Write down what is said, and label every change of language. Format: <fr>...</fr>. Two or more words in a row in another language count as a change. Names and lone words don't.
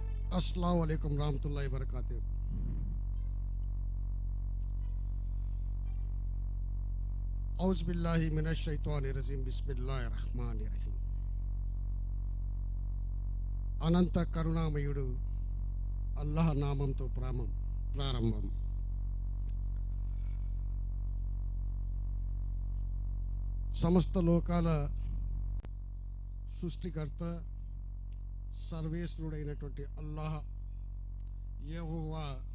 <ar>السلام عليكم ورحمة الله وبركاته أعوذ بالله من الشيطان الرجيم بسم الله الرحمن الرحيم.</ar> <te>అనంత కరుణామయుడు అల్లాహ్ నామంతో ప్రారంభం. సమస్త లోకాల సృష్టికర్త సర్వేశ్వరుడైనటువంటి అల్లాహ్ యెహోవా</te>